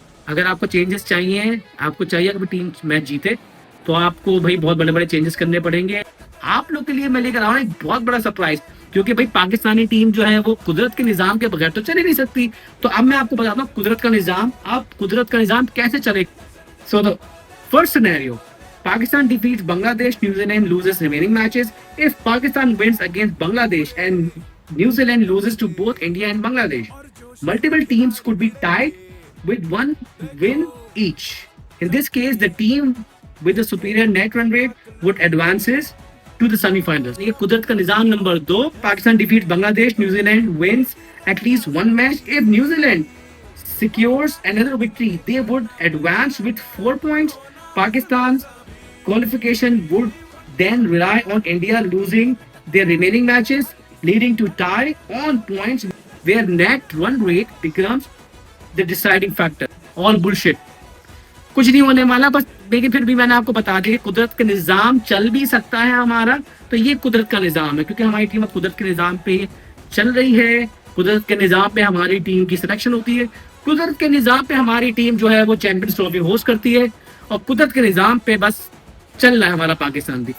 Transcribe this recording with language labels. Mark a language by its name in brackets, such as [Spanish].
[Hindi] अगर आपको चेंजेस चाहिए, आपको चाहिए कि टीम मैच जीते, तो आपको भाई बहुत बड़े बड़े चेंजेस करने पड़ेंगे। आप लोग के लिए मैं लेकर आ रहा हूँ एक बहुत बड़ा सरप्राइज, क्योंकि भाई पाकिस्तानी टीम जो है वो कुदरत के निजाम के बगैर तो चल ही नहीं सकती। तो अब मैं आपको बताता हूँ कुदरत का निजाम, अब कुदरत का निजाम कैसे चले। [English] So the first scenario, Pakistan defeats Bangladesh, New Zealand loses remaining matches. If Pakistan wins against Bangladesh and New Zealand loses to both India and Bangladesh, multiple teams could be tied with one win each. In this case, the team with the superior net run rate would advances to the semi-finals. [Hindi] ये कुदरत का निजाम number 2, [English] Pakistan defeats Bangladesh, New Zealand wins at least one match. If New Zealand secures another victory, they would advance with 4 points. Pakistan's qualification would then rely on India losing their remaining matches, leading to tie on points where net run rate becomes the deciding factor. All bullshit. [Hindi] कुछ नहीं होने वाला, बस लेकिन फिर भी मैंने आपको बता दिया कुदरत का निजाम चल भी सकता है हमारा। तो ये कुदरत का निजाम है, क्योंकि हमारी टीम अब कुदरत के निजाम पे चल रही है। कुदरत के निजाम पे हमारी टीम की सिलेक्शन होती है, कुदरत के निजाम पे हमारी टीम जो है वो चैंपियंस ट्रॉफी होस्ट करती है, और कुदरत के निजाम पे बस चल रहा है हमारा पाकिस्तान भी।